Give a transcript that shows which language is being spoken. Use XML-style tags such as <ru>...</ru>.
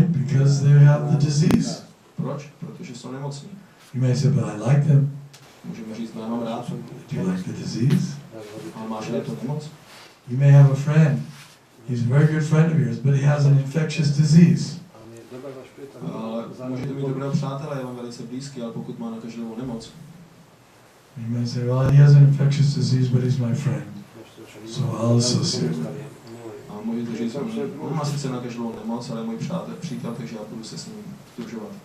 <en>Because they have the disease.</en> <cs>Proč? Protože jsou nemocní.</cs> <en>You may say, but I like them.</en> <cs>Můžeme říct, no, mám rád.</cs> <en>Do you like the disease?</en> <cs>Ale máš rád tu nemoc?</cs> <en>You may have a friend. He's a very good friend of yours, but he has an infectious disease.</en> <cs>Ale můžete mít dobrého přátele, je vám velice blízký, ale pokud má nakažlivou nemoc,</cs> <en>you may say, well, he has an infectious disease, but he's my friend, so I'll associate with him.</en> <cs>a můžete říct, on má sice nakažlivou nemoc, ale je můj přítel, takže já budu se s ním združovat.</cs>